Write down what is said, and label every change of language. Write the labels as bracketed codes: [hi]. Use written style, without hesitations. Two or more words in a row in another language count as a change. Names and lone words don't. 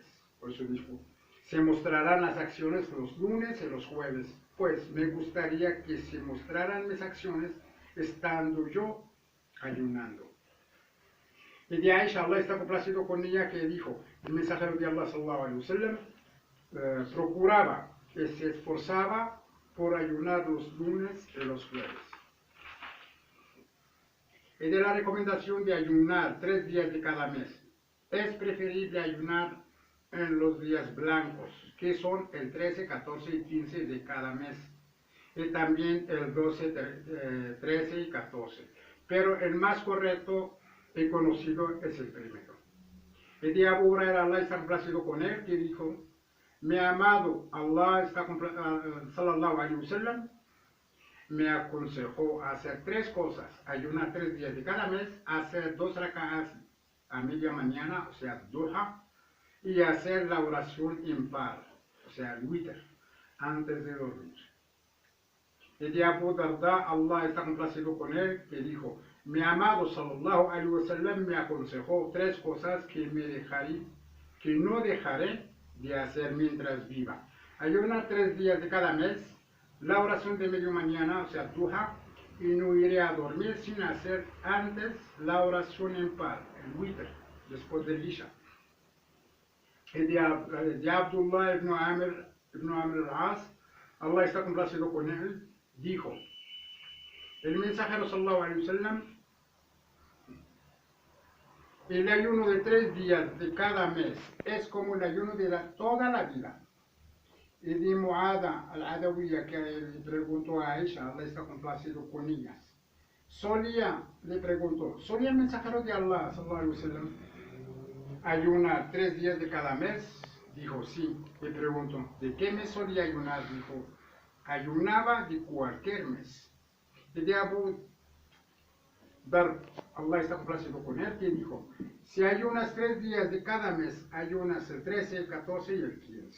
[es] Por eso dijo, se mostrarán las acciones los lunes y los jueves, pues me gustaría que se mostraran mis acciones estando yo ayunando. Y de Aisha, Allah está complacido con ella, que dijo, el mensajero de Allah, [ar] صلى الله عليه وسلم, [es] procuraba, que se esforzaba por ayunar los lunes y los jueves. Y de la recomendación de ayunar 3 días de cada mes, es preferible ayunar en los días blancos, que son el 13, 14 y 15 de cada mes, y también el 12, 13 y 14. Pero el más correcto y conocido es el primero. Y de Abu Hurairah, Allah está complacido con él, que dijo, mi amado Allah está [ar] صلى الله عليه وسلم, [es] me aconsejó hacer 3 cosas: ayunar 3 días de cada mes, hacer 2 rak'ahs a media mañana, o sea, duha, y hacer la oración impar, o sea, el witr, antes de dormir. Y de Abu Darda, Allah está complacido con él, que dijo, mi amado [ar] صلى الله عليه وسلم [es] me aconsejó 3 cosas que no dejaré de hacer mientras viva: ayunar 3 días de cada mes, la oración de media mañana, o sea, duha, y no iré a dormir sin hacer antes la oración en par, el witr, después del isha. Y de Abdullah ibn Amr al-As, Allah está complacido con él, dijo, el mensajero [ar] صلى الله عليه وسلم, [es] el ayuno de 3 días de cada mes es como el ayuno de toda la vida. [ar] إذا معاذة العدوية [es] que le preguntó a Aisha, Allah está complacido con ellas. Le preguntó, ¿solía el mensajero de Allah, [ar] صلى الله عليه وسلم, [es] ayunar 3 días de cada mes? Dijo, sí. Le preguntó, ¿de qué mes solía ayunar? Dijo, ayunaba de cualquier mes. Y de Abu Dar, Allah está complacido con él, que dijo, si ayunas 3 días de cada mes, ayunas el 13, el 14 y el 15.